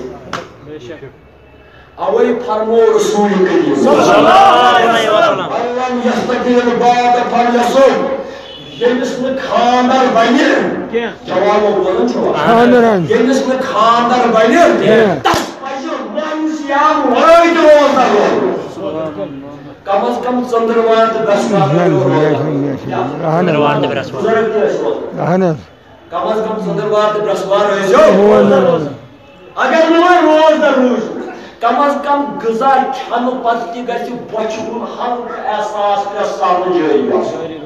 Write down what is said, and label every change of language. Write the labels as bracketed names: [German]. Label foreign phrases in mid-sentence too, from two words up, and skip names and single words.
[Kashmiri] اوے فرمو رسول کریم [Arabic] صلی اللہ علیہ وسلم اللہم یستقیل بعد فلیصم [Kashmiri] ییٚمِس نہٕ خاندر بنہِ جوانو بولان چھُوا ییٚمِس نہٕ خاندر بنہِ تس پزِ ماہِسیام وٲے تہِ روزدر روزُن کم از کم ژٔنٛدٕروار تہٕ برٛٮ۪سوار بُزرگ تہِ ٲسۍ روزان کم از کم ژٔنٛدٕروار تہٕ برٛٮ۪سوار ٲسۍزیو اگر نہٕ وۄنۍ روزدر روٗزِو کم از کم غذا کھٮ۪نہٕ پتہٕ تہِ گژھِ بۄچھِ ہُنٛد ہلکہٕ احساس پرٛٮ۪تھ ساتہٕ جٲری آسُن